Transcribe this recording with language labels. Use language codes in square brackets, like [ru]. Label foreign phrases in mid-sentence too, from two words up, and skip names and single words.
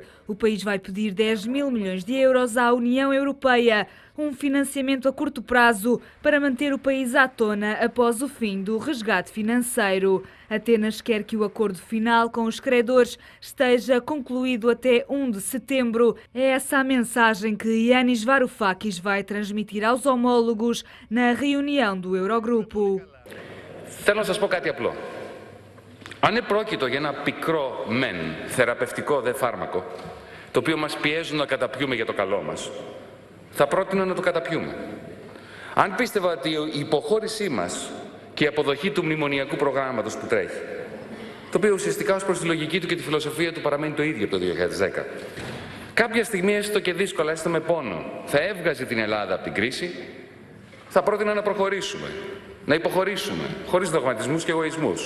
[pt] O país vai pedir 10 mil milhões de euros à União Europeia, um financiamento a curto prazo para manter o país à tona após o fim do resgate financeiro. Atenas quer que o acordo final com os credores esteja concluído até 1 de setembro. É essa a mensagem que Yanis Varoufakis vai transmitir aos homólogos na reunião do Eurogrupo. [el] Θέλω να σας πω κάτι απλό. Αν επρόκειτο για ένα πικρό μεν θεραπευτικό δε φάρμακο, το οποίο μας πιέζουν να καταπιούμε για το καλό μας, θα πρότεινα να το καταπιούμε. Αν πίστευα ότι η υποχώρησή μας και η αποδοχή του μνημονιακού προγράμματος που τρέχει, το οποίο ουσιαστικά ως προς τη λογική του και τη φιλοσοφία του παραμένει το ίδιο από το 2010, κάποια στιγμή, έστω και δύσκολα, έστω με πόνο, θα έβγαζε την Ελλάδα από την κρίση, θα πρότεινα να προχωρήσουμε, να υποχωρήσουμε, χωρίς δογματισμούς και εγωισμούς.